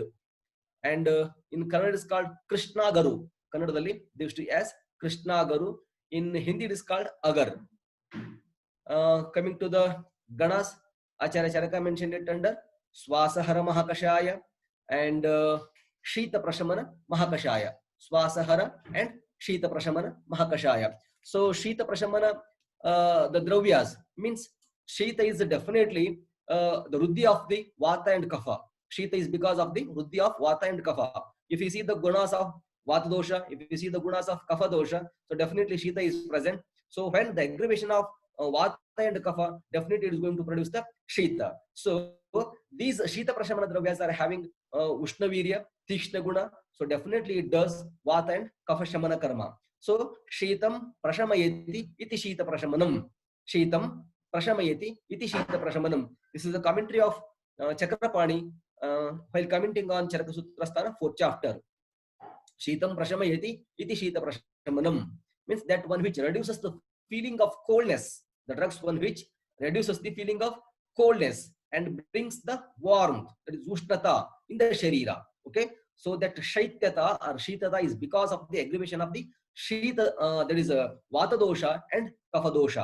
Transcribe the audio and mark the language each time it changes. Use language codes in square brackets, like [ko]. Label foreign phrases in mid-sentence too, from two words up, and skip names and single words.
[en] And in Kannada it is called Krishna Garu. Kannadadalli they used to as Krishna Garu. In Hindi it is called Agar. Coming to the Ganas, Acharya Charaka mentioned it under Swasahara Mahakashaya and Shita Prashamana Mahakashaya. Swasahara and Shita Prashamana Mahakashaya. So Shita Prashamana, the Dravyas means Shita is definitely the Ruddhi of the Vata and Kapha. Shita is because of the Ruddhi of Vata and Kapha. If you see the gunas of Vata dosha, if you see the gunas of Kapha dosha, so definitely Shita is present. So when the aggravation of Vata and Kapha, definitely it is going to produce the Shita. So these Shita Prashamana Dravyas are having Ushnavirya, [sa] Tikshna Guna. [en] So definitely it does Vata and Kapha [sa] Shamana Karma. So Shitam Prashamayati iti Shita Prashamanam. Shitam Prashamayati iti Shita Prashamanam. [en] This is a commentary of Chakrapani while commenting on Charaka Sutrasthana 4th chapter. [sa] Shitam Prashamayati iti Shita Prashamanam [en] means that one which reduces the feeling of coldness. The drugs one which reduces the feeling of coldness and brings the warmth, that is Ushnata in the Sharira. Okay, so that Shaityata or Shitata is because of the aggravation of the Shita, that is Vata dosha and Kapha dosha.